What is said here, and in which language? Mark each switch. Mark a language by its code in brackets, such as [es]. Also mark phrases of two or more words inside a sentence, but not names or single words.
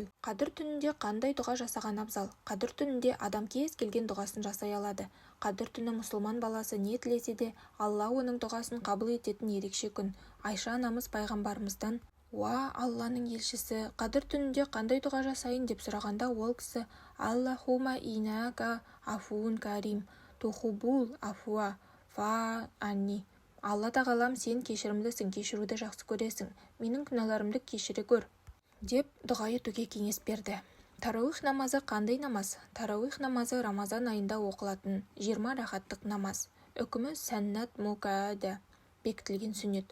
[kk] Қадір түнінде қандай дұға жасаған абзал? Қадір түнінде адам кез келген дұғасын жасай алады. Қадір түні мұсылман баласы не тілесе де, Алла оның дұғасын қабыл ететін ерекше күн. Айша анамыз пайғамбарымыздан «Уа Алланың елшісі, қадір түнінде қандай дұға жасайын?» деп сұрағанда, ол кісі [ar] «اللهم إنك عفو كريم تحب العفو فاعف عني». [kk] Алла тағалам, сен кешірімдісің, кешіруді жақсы көресің, менің күнәларымды кешіре көр деп дұға етуге кеңес берді. Тарауих намазы қандай намаз? Тарауих намазы Рамазан айында оқылатын 20 рахаттық намаз. Үкімі [ar] سنة مؤكدة, [kk] бекітілген сүннет.